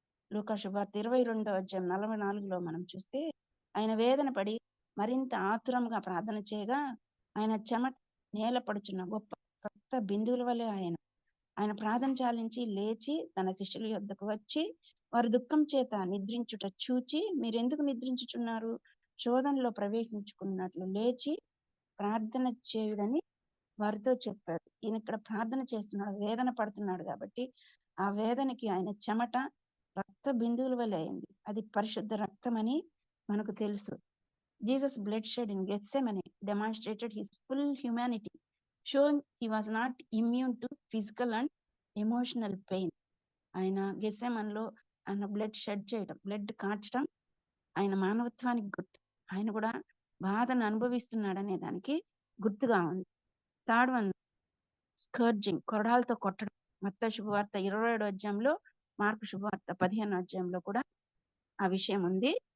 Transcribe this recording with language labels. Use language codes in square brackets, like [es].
[te] లూకా శుభవార్త 22:44 మనం చూస్తే, ఆయన వేదన పడి మరింత ఆతురంగా ప్రార్థన చేయగా ఆయన చెమట నేల పడుచున్న గొప్ప రక్త బిందువుల వలె ఆయన ప్రార్థన చాలించి లేచి తన శిష్యుల యొద్దకు వచ్చి వారి దుఃఖం చేత నిద్రించుట చూచి, మీరెందుకు నిద్రించుచున్నారు, శోధనలో ప్రవేశించుకున్నట్లు లేచి ప్రార్థన చేయుడని వారితో చెప్పాడు. ఈయన ఇక్కడ ప్రార్థన చేస్తున్నాడు, వేదన పడుతున్నాడు కాబట్టి ఆ వేదనకి ఆయన చెమట రక్త బిందువుల వలె అయింది. అది పరిశుద్ధ రక్తం అని మనకు తెలుసు. [en] Jesus blood shed in Gethsemane demonstrated his full humanity, showing he was not immune to physical and emotional pain. [te] ఆయన గెత్సెమన్లో ఆయన [en] blood shed [te] చేయడం, బ్లడ్ కార్చడం ఆయన మానవత్వానికి గుర్తు. ఆయన కూడా బాధను అనుభవిస్తున్నాడు అనే దానికి గుర్తుగా ఉంది. [en] third one, scourging, [te] కొరడాలతో కొట్టడం. మత్తయి శుభవార్త 27వ అధ్యాయంలో, మార్కు శుభవార్త 15వ అధ్యాయంలో కూడా ఆ విషయం ఉంది.